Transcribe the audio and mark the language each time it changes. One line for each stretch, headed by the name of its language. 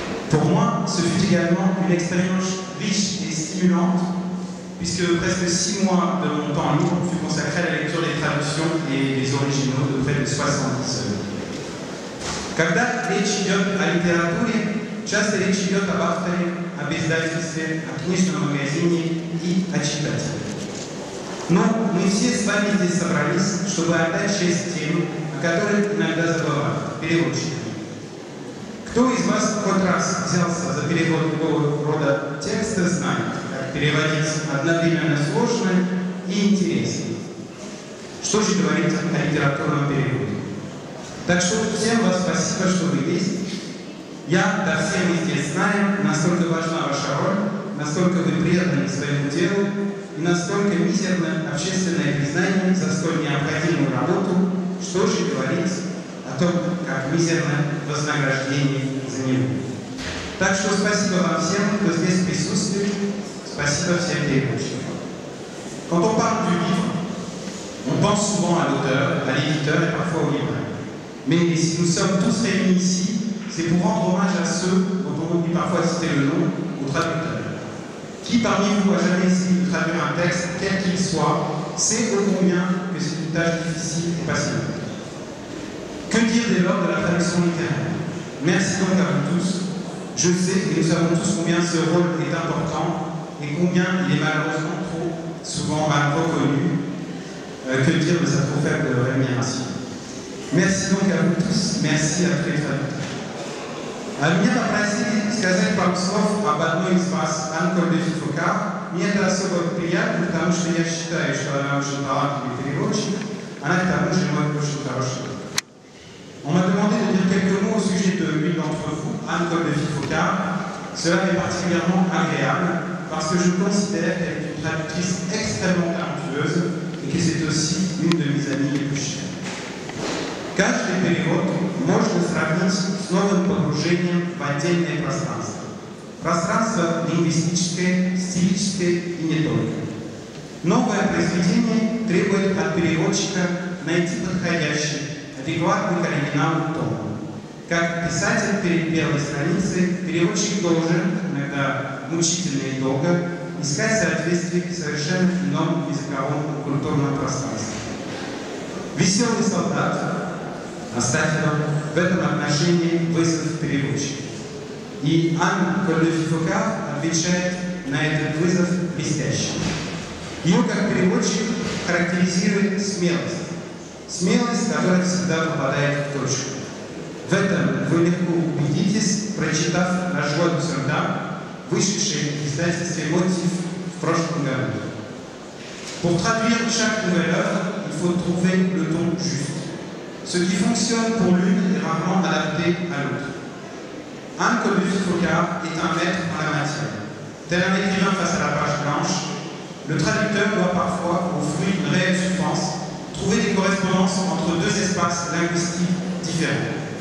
French: Pour moi, ce fut également une expérience riche et stimulante, puisque presque 6 mois de mon temps libre fut consacré à la lecture des traductions et des originaux de près de 70 œuvres.
Russian: Когда речь идет о литературе, часто речь идет об авторе, об издательстве, о книжном магазине и о читателе. Но мы все с вами здесь собрались, чтобы отдать честь тем, о которых иногда забывают, переводчикам. Кто из вас хоть раз взялся за перевод любого рода текста, знает, как переводить одновременно сложно и интересно. Что же говорить о литературном переводе? Так что всем вас спасибо, что вы есть. Я, да все мы здесь знаем, насколько важна ваша роль, насколько вы преданы своему делу и насколько мизерно общественное признание за столь необходимую работу, что же говорить о том, как мизерно вознаграждение за него. Так что спасибо вам всем, кто здесь присутствует, спасибо всем переводчикам.
French: Quand on parle du livre, on pense souvent à l'auteur, à l'éditeur et parfois au libraire. Mais si nous sommes tous réunis ici, c'est pour rendre hommage à ceux dont on oublie parfois de citer le nom, aux traducteurs. Qui parmi vous a jamais essayé de traduire un texte, quel qu'il soit, sait ô combien que c'est une tâche difficile et passionnante. Que dire dès lors de la traduction littéraire? Merci donc à vous tous. Je sais et nous savons tous combien ce rôle est important et combien il est malheureusement trop souvent mal reconnu. Que dire de sa trop faible rémunération? Merci donc à vous tous, merci à tous les traducteurs.
Russian: Меня попросили сказать пару слов об одной из вас, Анколь де Фифука. Мне это особо приятно, потому что я считаю, что она очень талантливый переводчик, она к тому же мой очень хороший.
French: On m'a demandé de dire quelques mots au sujet de l'une d'entre vous, Anne-Cole de Fifocard. Cela m'est particulièrement agréable parce que je considère qu'elle est une traductrice extrêmement talentueuse et que c'est aussi une de mes amies les plus chères.
Russian: Каждый перевод можно сравнить с новым погружением в отдельное пространство. Пространство лингвистическое, стилическое и не только. Новое произведение требует от переводчика найти подходящий, адекватный к оригиналу тон. Как писатель перед первой страницей, переводчик должен, иногда мучительно и долго, искать соответствие к совершенно иному языковому и культурному пространству. «Веселый солдат» Астафьева в этом отношении вызов переводчика. И Анне-Коль де Фифокар отвечает на этот вызов блестяще. Ее как переводчик характеризирует смелость. Смелость, которая всегда попадает в точку. В этом вы легко убедитесь, прочитав «La joie du soldat», вышедший в издательстве «Мотив» в прошлом году.
French: Pour traduire chaque nouvelle œuvre, il faut trouver le ton juste. Ce qui fonctionne pour l'une est rarement adapté à l'autre. Anne-Cole de Fifocard est un maître en la matière. Tel un écrivain face à la page blanche, le traducteur doit parfois, au fruit d'une réelle souffrance, trouver des correspondances entre deux espaces linguistiques différents.